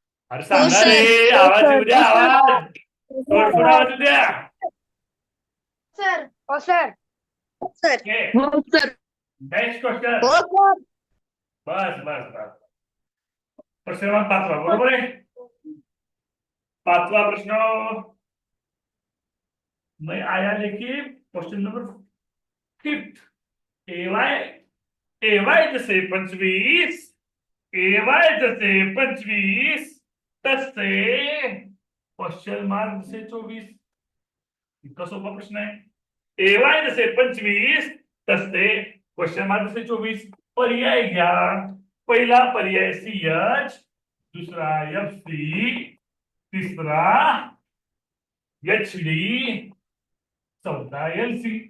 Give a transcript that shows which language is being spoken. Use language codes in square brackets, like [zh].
[mr] अरे सांगा रे, आवाज येऊ द्या, आवाज थोडं आवाज येऊ द्या. सर हो सर [en] Next question. बस बस बस. [mr] प्रश्न क्रमांक 5 बरोबर आहे. 5वा प्रश्न [hi] मैं आया लेके क्वेश्चन नंबर 5. [mr] एवाय जसे 25, एवाय जसे 25 तसे क्वेश्चन मार्क जसे 24. इतका सोपा प्रश्न आहे. एवाय जसे 25 तसे क्वेश्चन मार्क जसे 24. पर्याय घ्या. पहिला पर्याय CH, दुसरा FC, तिसरा HD, चौथा LC.